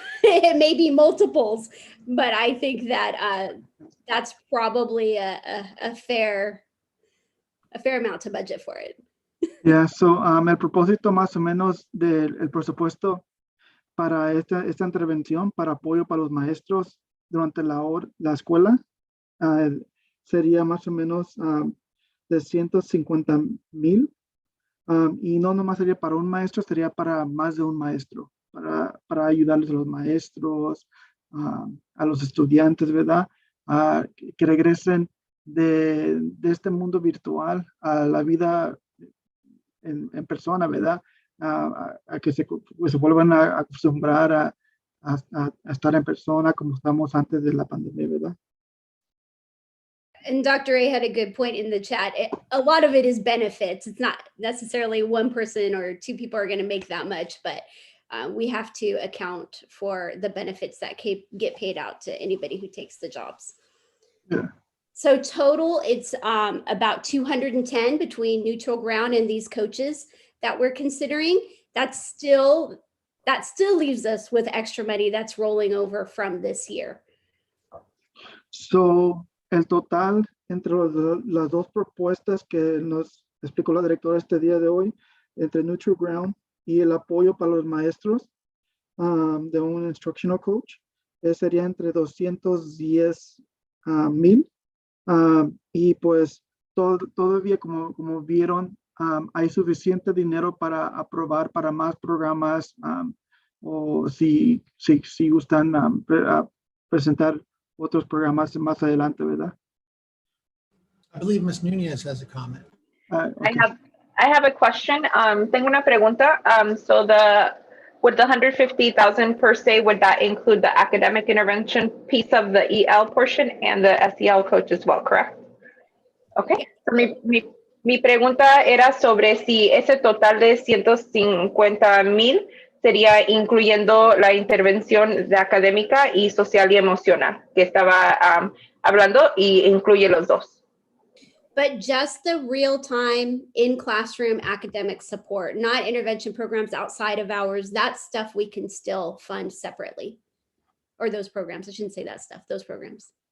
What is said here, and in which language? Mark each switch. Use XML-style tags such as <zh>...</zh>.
<en>It may be multiples, but I think that that's probably a fair amount to budget for it. Yeah, so</en> <es>el propósito más o menos del presupuesto para esta intervención, para apoyo para los maestros durante la escuela, sería más o menos de 150,000. Y no nomás sería para un maestro, sería para más de un maestro, para ayudarles a los maestros, a los estudiantes, ¿verdad? Que regresen de este mundo virtual a la vida en persona, ¿verdad? A que se vuelvan a acostumbrar a estar en persona como estamos antes de la pandemia, ¿verdad?</es> <en>And Dr. A had a good point in the chat. A lot of it is benefits. It's not necessarily one person or two people are going to make that much, but we have to account for the benefits that get paid out to anybody who takes the jobs. Yeah. So total, it's about 210 between neutral ground and these coaches that we're considering. That still leaves us with extra money that's rolling over from this year.</en> <es>So, el total entre las dos propuestas que nos explicó la directora este día de hoy, entre Neutral Ground y el apoyo para los maestros de un Instructional Coach, sería entre 210,000. Y pues todavía como vieron, hay suficiente dinero para aprobar para más programas o si gustan presentar otros programas más adelante, ¿verdad?</es> <en>I believe Ms. Nunez has a comment. Okay. I have a question.</en> <es>Tengo una pregunta.</es> <en>So with the 150,000 per se, would that include the academic intervention piece of the EL portion and the SEL coach as well, correct? Okay.</en> <es>So mi pregunta era sobre si ese total de 150,000 sería incluyendo la intervención de académica y social y emocional que estaba hablando y incluye los dos.</es> <en>But just the real-time in-classroom academic support, not intervention programs outside of hours. That stuff we can still fund separately. Or those programs, I shouldn't say that stuff, those programs.</en>